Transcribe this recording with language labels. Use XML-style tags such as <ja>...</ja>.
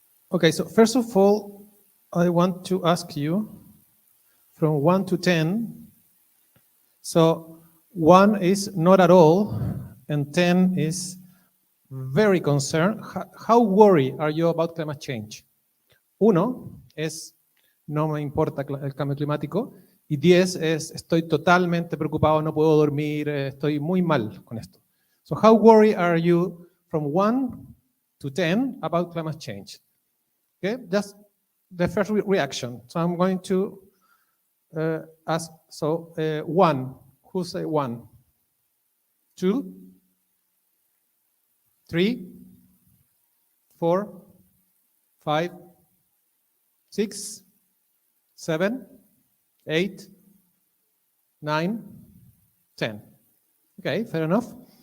<en>Okay, so first of all, I want to ask you from 1 to 10. So 1 is not at all, and 10 is very concerned. How worried are you about climate change?</en> <es>1 es no me importa el cambio climático, y 10 es estoy totalmente preocupado, no puedo dormir, estoy muy mal con esto.</es> <en>So how worried are you from 1 to 10 about climate change? Okay, just the first reaction. So I'm going to ask, 1, who say 1? 2, 3, 4, 5, 6, 7, 8, 9, 10. Okay, fair enough.</en>